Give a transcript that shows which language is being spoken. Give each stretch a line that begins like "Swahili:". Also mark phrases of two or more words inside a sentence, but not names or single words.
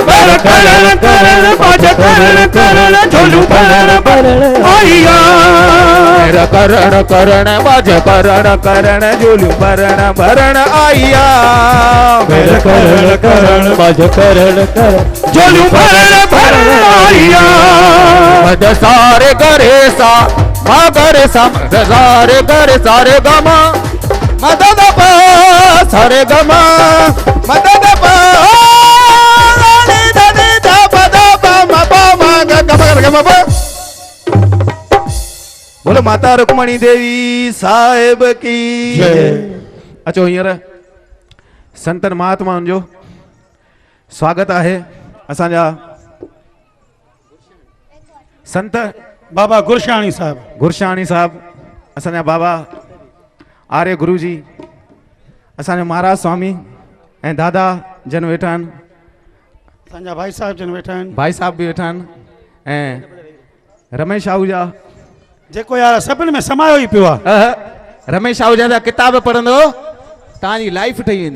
Sindhi: मेर करण करण बाज करण करण झोलियूं भरण भरण आईया मेर करण करण बाज करण करण झोलियूं भरण भरण आईया मेर करण करण बाज करण करण झोलियूं भरण भरण आईया मद सारे करे सा मा करे सा मद सारे करे सारे गमा मदद पा सारे गमा मदद पा नी नी ध पद प म प म ग गम कर गम प
Hindi: बोलो माता रुक्मणी देवी साहिब की
Sindhi: जय। अचो हींअर संतन महात्माउनि जो स्वागत आहे असांजा संत बाबा गुरशाणी साहब गुरशाणी साहब असांजा बाबा आर्य गुरुजी असांजो महाराज स्वामी ऐं दादा जन वेठा आहिनि असांजा भाई साहब जन वेठा आहिनि भाई साहब बि वेठा आहिनि ऐं रमेश आहूजा जेको यार सभिनि में समायो ई पियो आहे रमेश आहूजा जा किताब पढ़ंदो तव्हांजी लाइफ ठही वेंदी